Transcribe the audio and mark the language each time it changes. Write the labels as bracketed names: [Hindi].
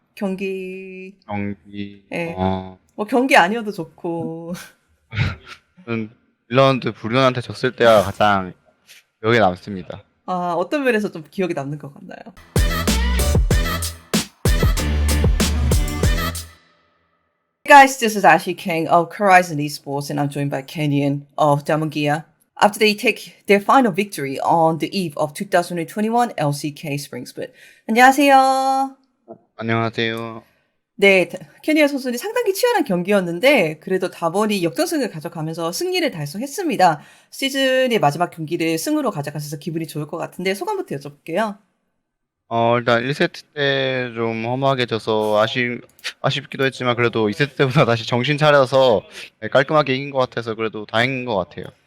[Korean] 경기, 경기, 예. 뭐 경기 아니어도 좋고. 저는 딜런드 브륜한테 졌을 때가 가장 기억에 남습니다. 아, 어떤 면에서 좀 기억에 남는 것 같나요? [English] Hey guys, this is Ashley King of Horizon Esports, and I'm joined by Kenyon of Diamond Gear. After they take their final victory on the eve of 2021 LCK Spring Split. [Korean] 안녕하세요. 안녕하세요. 네, 케니아 선수는 상당히 치열한 경기였는데 그래도 다번이 역전승을 가져가면서 승리를 달성했습니다. 시즌의 마지막 경기를 승으로 가져가셔서 기분이 좋을 것 같은데 소감부터 여쭤볼게요. 일단 1세트 때 좀 허무하게 져서 아쉽기도 했지만 그래도 2세트 때보다 다시 정신 차려서 깔끔하게 이긴 것 같아서 그래도 다행인 것 같아요.